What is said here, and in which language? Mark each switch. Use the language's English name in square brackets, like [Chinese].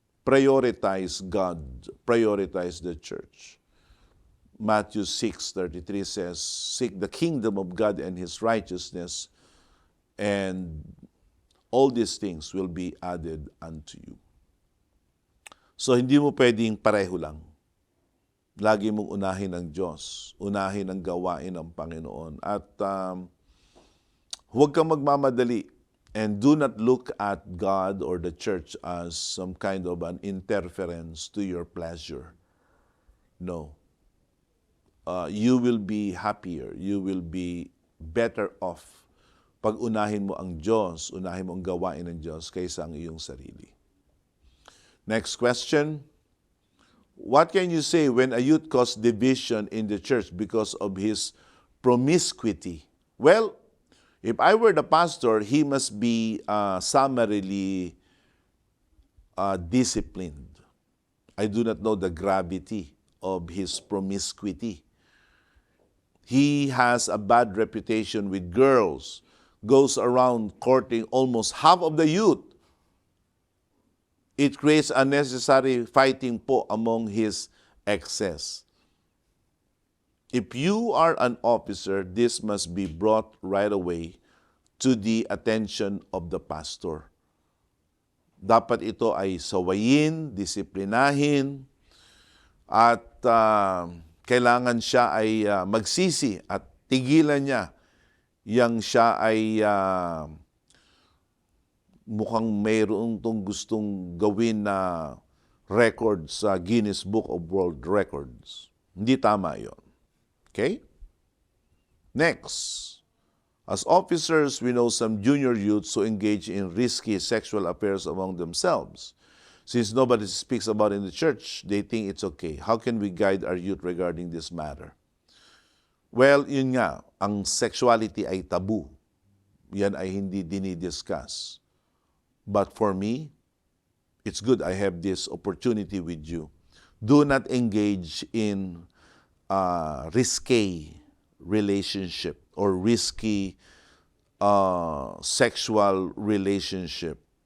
[English] Prioritize God, prioritize the church. Matthew 6:33 says, seek the kingdom of God and His righteousness, and all these things will be added unto you. [Filipino] So hindi mo pwedeng pareho lang. Lagi mong unahin ang Diyos, unahin ang gawain ng Panginoon. At huwag kang magmamadali, [English] and do not look at God or the church as some kind of an interference to your pleasure. No. You will be happier, you will be better off [Filipino] pag unahin mo ang Diyos, unahin mo ang gawain ng Diyos kaysa ang iyong sarili. [English] Next question. What can you say when a youth causes division in the church because of his promiscuity? Well, if I were the pastor, he must be summarily disciplined. I do not know the gravity of his promiscuity. He has a bad reputation with girls, goes around courting almost half of the youth. It creates unnecessary fighting po among his exes. If you are an officer, this must be brought right away to the attention of the pastor. [Filipino] Dapat ito ay sawayin, disiplinahin, at kailangan siya ay magsisi at tigilan niya yang siya ay mukhang mayroon tong gustong gawin na record sa Guinness Book of World Records. Hindi tama yon. Okay? [English] Next, as officers, we know some junior youths who engage in risky sexual affairs among themselves. Since nobody speaks about it in the church, they think it's okay. How can we guide our youth regarding this matter? [Filipino] Well, yun nga, ang sexuality ay tabu. Yan ay hindi dinidiscuss. [English] But for me, it's good I have this opportunity with you. Do not engage in risque relationship or risky sexual relationship.